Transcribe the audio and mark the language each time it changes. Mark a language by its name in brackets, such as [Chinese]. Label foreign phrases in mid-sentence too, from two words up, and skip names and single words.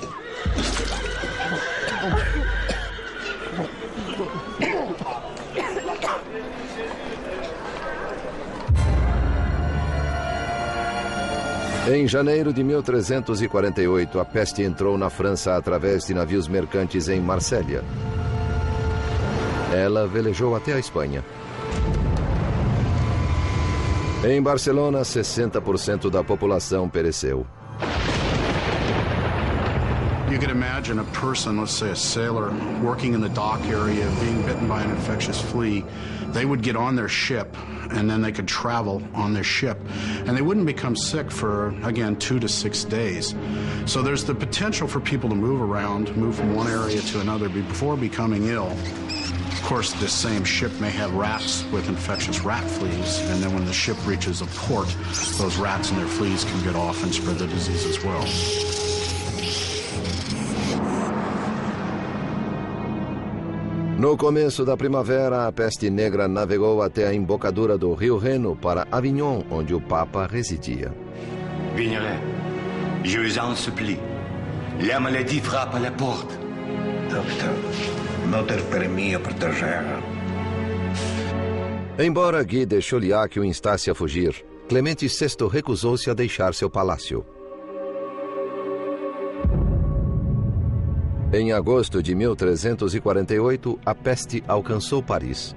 [Portuguese] Em janeiro de 1348, a peste entrou na França através de navios mercantes em Marsella. Ela velejou até a Espanha. Em Barcelona, 60% da população pereceu. [English] You could imagine a person, let's say a sailor, working in the dock area, being bitten by an infectious flea. They would get on their ship, and then they could travel on their ship. And they wouldn't become sick for, again, 2 to 6 days. So there's the potential for people to move around, move from one area to another before becoming ill. Of course, this same ship may have rats with infectious rat fleas, and then when the ship reaches a port, those rats and their fleas can get off and spread the disease as well. [Portuguese] No começo da primavera, a peste negra navegou até a embocadura do rio Reno para Avignon, onde o Papa residia. [French] Vignelet, je vous en supplie. La maladie frappe à la porte. Doctor, Notre Père protegera. [Portuguese] Embora Guy de Chauliac o instasse a fugir, Clemente VI recusou-se a deixar seu palácio. Em agosto de 1348, a peste alcançou Paris.